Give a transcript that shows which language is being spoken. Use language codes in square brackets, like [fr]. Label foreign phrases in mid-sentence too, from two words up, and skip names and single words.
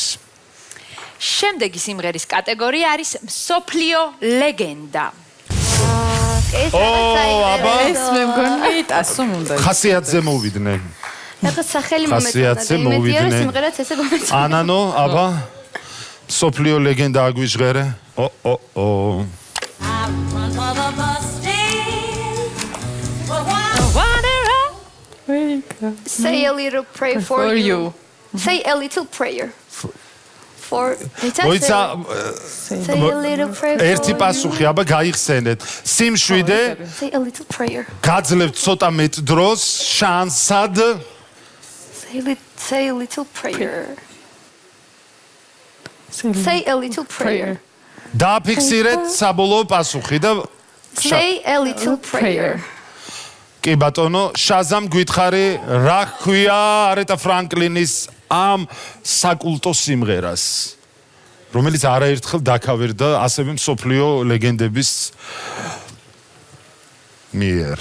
[ka] შემდეგი სიმღერის კატეგორია არის მსოფლიო ლეგენდა. ეს მე მგონი ტასომ უნდა. ხასიათზე მოვიდნენ. რაღაც სახელი ხასიათზე მოვიდნენ. სიმღერაც ესე გომეწონა. ანანო, აბა მსოფლიო ლეგენდა აგვიჟღერე. [en] Say a little prayer for you. Say a little prayer. For [ka] მოიცა [en] Say a little prayer for [ka] ერთი პასუხი, აბა გაიხსენეთ. სიმშვიდე [en] Say a little prayer. [ka] გაძლევთ ცოტა მეტ დროს, შანსად [en] Say a little prayer. Say a little prayer. [ka] დააფიქსირეთ საბოლოო პასუხი და [en] Say a little prayer. [ka] კი ბატონო, შაზამ გითხარი, რა ქვია არეტა ფრანკლინის ამ საკულტო სიმღერას, რომელიც არაერთხელ დაკავერდა ასევე მსოფლიო ლეგენდების მიერ.